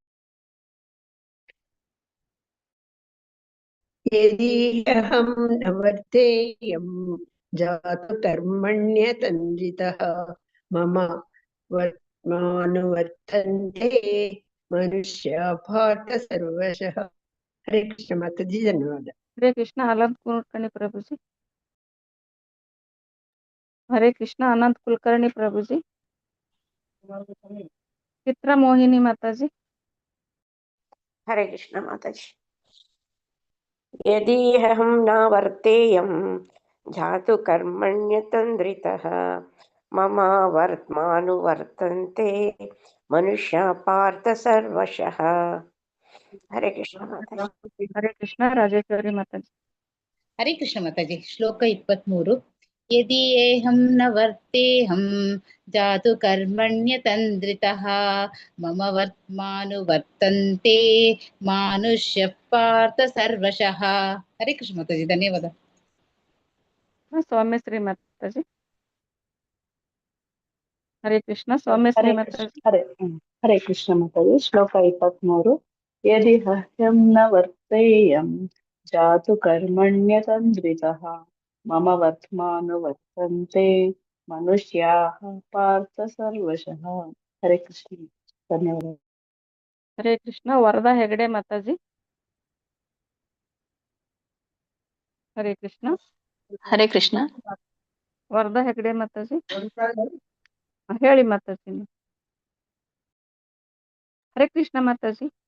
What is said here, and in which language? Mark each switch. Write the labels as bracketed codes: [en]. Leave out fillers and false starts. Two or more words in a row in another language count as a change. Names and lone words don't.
[sa] ಯದಿಹಂ ನ ವರ್ತೇಯಂ ಜಾತು ಕರ್ಮಣ್ಯತಂದ್ರಿತಃ ಮಮ ವರ್ತ್ಮಾನುವರ್ತಂತೆ ಮನುಷ್ಯ ಪಾರ್ಥ ಸರ್ವಶಃ. [kn] ಹರೇ ಕೃಷ್ಣ ಮಾತಾಜಿ, ಧನ್ಯವಾದ. ಹರೇ ಕೃಷ್ಣ. ಅನಂತ್ ಕುಲಕರ್ಣಿ ಪ್ರಭುಜಿ. ಹರೇ ಕೃಷ್ಣ. ಅನಂತ್ ಕುಲಕರ್ಣಿ ಪ್ರಭುಜಿ. ಚಿತ್ರ ಮೋಹಿನಿ ಮಾತಾಜಿ. ಹರೇ ಕೃಷ್ಣ ಮಾತಾಜಿ. [sa] ಯದಿಹಂ ನ ವರ್ತೇಯಂ ಜಾತು ಕರ್ಮಣ್ಯತಂದ್ರಿತಃ ಮಮ ವರ್ತ್ಮಾನುವರ್ತಂತೆ ಮನುಷ್ಯ ಪಾರ್ಥ ಸರ್ವಶಃ. [kn] ಹರೇ ಕೃಷ್ಣ ಮಾತಾಜಿ. ಹರೇ ಕೃಷ್ಣ. ರಾಜೇಶ್ವರಿ ಮಾತಾಜಿ. ಹರೇ ಕೃಷ್ಣ ಮಾತಾಜಿ. ಶ್ಲೋಕ 23. [sa] ಯದಿಯೇಹಂ ನ ವರ್ತೇಹಂ ಜಾತು ಕರ್ಮಣ್ಯತಂದ್ರಿತಃ ಮಮ ವರ್ತ್ಮಾನುವರ್ತಂತೆ ಮಾನುಷ್ಯ ಪಾರ್ಥ ಸರ್ವಶಃ. [kn] ಹರೇ ಕೃಷ್ಣ ಮಾತಾಜಿ, ಧನ್ಯವಾದ. ಸೌಮ್ಯಶ್ರೀ ಮಾತಾಜಿ. ಹರೇ ಕೃಷ್ಣ. ಸೌಮ್ಯಶ್ರೀ ಮಾತಾಜಿ. ಹರೇ ಕೃಷ್ಣ ಮಾತಾಜಿ. ಶ್ಲೋಕ 23. [sa] ಯದಿಹ್ಯಂ ನ ವರ್ತೇಯಂ ಜಾತು ಕರ್ಮಣ್ಯತಂದ್ರಿತಃ ಮಮ ವರ್ತ್ಮಾನುವರ್ತಂತೆ ಮನುಷ್ಯಾಃ ಪಾರ್ಥ ಸರ್ವಶಃ. [kn] ಹರೇ ಕೃಷ್ಣ, ಧನ್ಯವಾದ. ಹರೇ ಕೃಷ್ಣ. ವರದಾ ಹೆಗಡೆ ಮಾತಾಜಿ. ಹರೇ ಕೃಷ್ಣ. ಹರೇ ಕೃಷ್ಣ. ವರದಾ ಹೆಗಡೆ ಮಾತಾಜಿ. ಹೇಳಿ ಮಾತಾಜಿ. ಹರೇ ಕೃಷ್ಣ ಮಾತಾಜಿ.